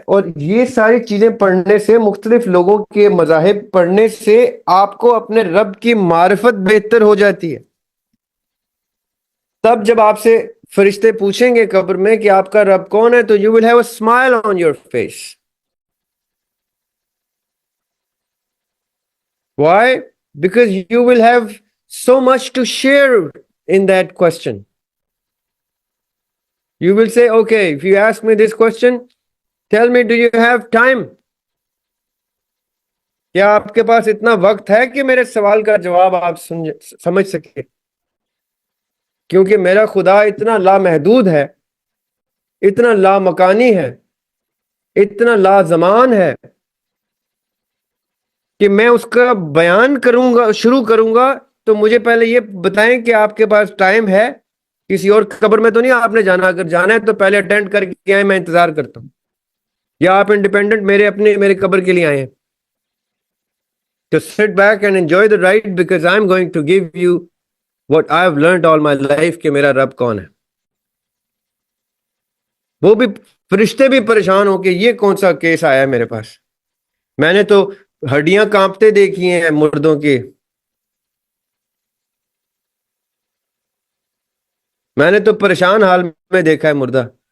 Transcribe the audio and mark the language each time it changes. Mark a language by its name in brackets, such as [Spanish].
[Urdu] اور یہ ساری چیزیں پڑھنے سے، مختلف لوگوں کے مذاہب پڑھنے سے آپ کو اپنے رب کی معرفت بہتر ہو جاتی ہے. تب جب آپ سے فرشتے پوچھیں گے قبر میں کہ آپ کا رب کون ہے، تو [English] You will have a smile on your face. Why? Because you will have so much to share in that question. You will say, okay, if you ask me this question, tell me, do you have time? [Urdu] کیا آپ کے پاس اتنا وقت ہے کہ میرے سوال کا جواب آپ سمجھ سکیں؟ کیونکہ میرا خدا اتنا لامحدود ہے، اتنا لامکانی ہے، اتنا لازمان ہے کہ میں اس کا بیان شروع کروں گا تو مجھے پہلے یہ بتائیں کہ آپ کے پاس ٹائم ہے. کسی اور قبر میں تو نہیں آپ نے جانا، اگر جانا ہے تو پہلے اٹینڈ کر کے آئے، میں انتظار کرتا ہوں. یا آپ انڈیپینڈنٹ میرے قبر کے لیے آئے ہیں تو [English] sit back and enjoy the ride because I'm going to give you what I've learned all my life [Urdu] کہ میرا رب کون ہے. وہ بھی فرشتے بھی پریشان ہو کہ یہ کون سا کیس آیا ہے میرے پاس. میں نے تو ہڈیاں کانپتے دیکھی ہیں مردوں کی، میں نے تو پریشان حال میں دیکھا ہے مردہ.